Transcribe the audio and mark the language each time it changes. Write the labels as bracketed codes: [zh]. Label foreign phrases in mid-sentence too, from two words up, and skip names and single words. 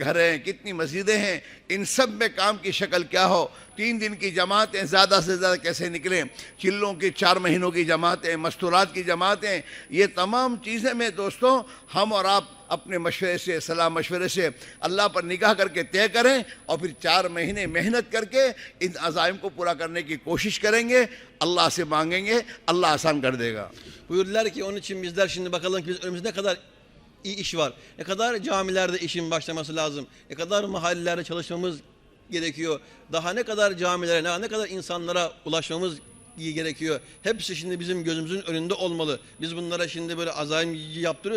[hi] घर हैं, कितनी मस्जिदें हैं, इन सब में काम की शक्ल क्या हो, 3 दिन की जमातें ज़्यादा से ज़्यादा कैसे निकलें, चिल्लों की 4 महीनों की जमातें, मस्तूरात की जमातें, ये तमाम चीज़ें में दोस्तों हम और आप अपने मशवरे से, सलाह मशवरे से अल्लाह पर निगाह करके तय करें, और फिर 4 महीने मेहनत करके इन अज़ाइम को पूरा करने की कोशिश करेंगे, अल्लाह से मांगेंगे, अल्लाह आसान कर देगा। [tr] Buyurdular ki onun için bizler şimdi bakalım ki biz önümüzde ne kadar iyi iş var. Ne kadar camilerde işin başlaması lazım. Ne kadar mahallelerde çalışmamız gerekiyor. Daha ne kadar camilere, ne kadar insanlara ulaşmamız gerekiyor. Hepsi şimdi bizim gözümüzün önünde olmalı. Biz bunlara şimdi böyle azaim yaptırıyoruz.